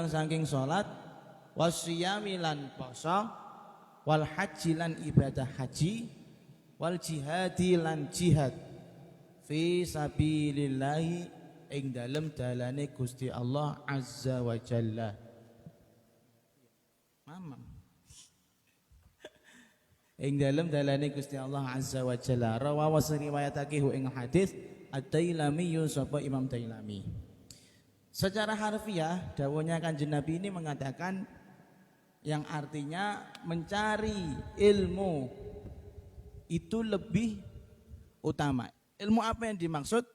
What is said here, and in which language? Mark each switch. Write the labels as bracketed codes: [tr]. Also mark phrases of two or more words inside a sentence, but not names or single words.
[jv] saking [ar] صلاة والصيام [jv] lan poso [ar] والحج [jv] lan ibadah haji [ar] والجهاد [jv] lan [ar] جهاد في سبيل الله [jv] ing dalem dalane Gusti Allah [ar] عز وجل. [jv] Mamam. Ing dalem dalane Gusti Allah [ar] عز وجل. [jv] Rawahu riwayatake ing hadis Ad-Dailami sapa Imam Dailami. [id] Secara harfiah dawuhnya Kanjeng Nabi ini mengatakan yang artinya mencari ilmu itu lebih utama. Ilmu apa yang dimaksud?